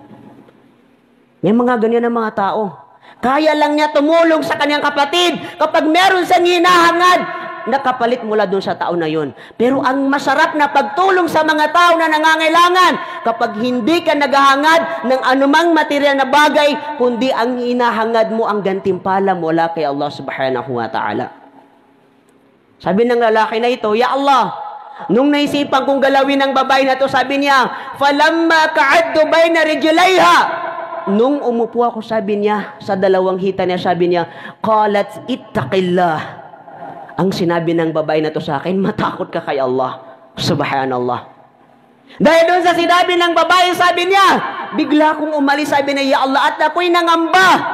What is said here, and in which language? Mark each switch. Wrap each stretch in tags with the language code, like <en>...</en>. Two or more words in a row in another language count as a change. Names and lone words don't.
<tl>May mga ganyan ng mga tao. Kaya lang niya tumulong sa kanyang kapatid kapag meron siyang hinahangad, nakapalit mula doon sa tao na yun. Pero ang masarap na pagtulong sa mga tao na nangangailangan, kapag hindi ka naghahangad ng anumang material na bagay, kundi ang hinahangad mo ang gantimpala mula kay Allah</tl> <ar>سبحانه وتعالى.</ar> <tl>Sabi ng lalaki na ito,</tl> <ar>يا الله,</ar> <tl>nung naisipan kong galawin ng babae na ito, sabi niya,</tl> <ar>فلما قعدت بين رجليها,</ar> <tl>nung umupo ako, sabi niya, sa dalawang hita niya, sabi niya,</tl> <ar>قالت اتق الله.</ar> <tl>Ang sinabi ng babae na to sa akin, matakot ka kay Allah. Subhanallah. Dahil doon sa sinabi ng babae, sabi niya, bigla kong umalis, sabi niya,</tl> <ar>يا الله,</ar> <tl>at ako'y nangamba.</tl>